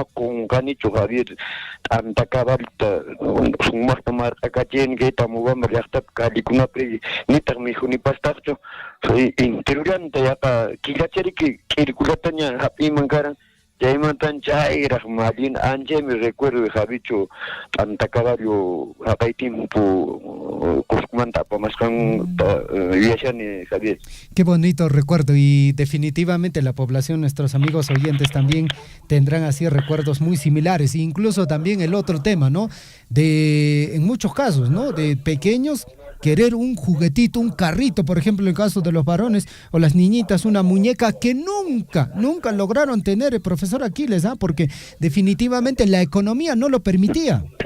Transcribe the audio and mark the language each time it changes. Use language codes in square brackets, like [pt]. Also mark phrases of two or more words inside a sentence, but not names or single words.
[qu] kunqanichu Javier t'anta caballuta sumaqta marq'akachini Tamobamba llaqtapi kallikunapi nitaq mijunipastaqchu interioranta yaqa killachariki k'irikulataña hap'iman karan chaymantan chayraq malin anchaymi recuerdo Javicho t'anta caballo haqay tiempo Cuscumanta apamasqan villashani Javier. [es] Qué bonito recuerdo, y definitivamente la población, nuestros amigos oyentes también tendrán así recuerdos muy similares, e incluso también el otro tema, ¿no? En muchos casos, ¿no? De pequeños querer un juguetito, un carrito, por ejemplo, en el caso de los varones o las niñitas, una muñeca que nunca lograron tener, el profesor Aquiles, porque definitivamente la economía no lo permitía.